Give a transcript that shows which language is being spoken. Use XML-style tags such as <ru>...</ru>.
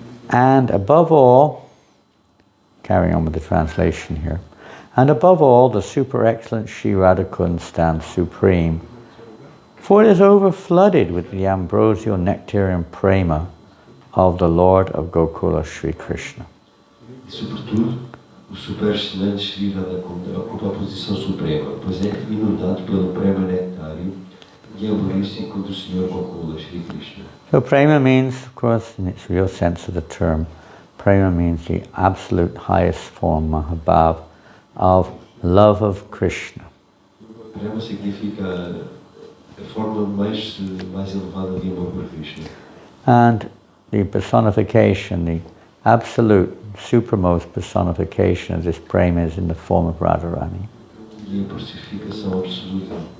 <en>And above all, carrying on with the translation here, and above all, the super excellent Sri Radha Kunda stands supreme, for it is overflooded with the ambrosial nectarian prema of the Lord of Gokula, Sri Krishna.</en> <pt>O super excelente Sri Radha Kunda ocupa a posição suprema, pois é inundado pelo prema nectário e ambrosial do Senhor Gokula, Sri Krishna.</pt> <en>So prema means, of course, in its real sense of the term, prema means the absolute highest form, Mahabhav, of love of Krishna.</en> <pt>Prema significa a forma mais elevada de amor por Krishna.</pt> <en>And the personification, the absolute, supremmost personification of this prema is in the form of Radharani.</en> <pt>E a personificação absoluta</pt>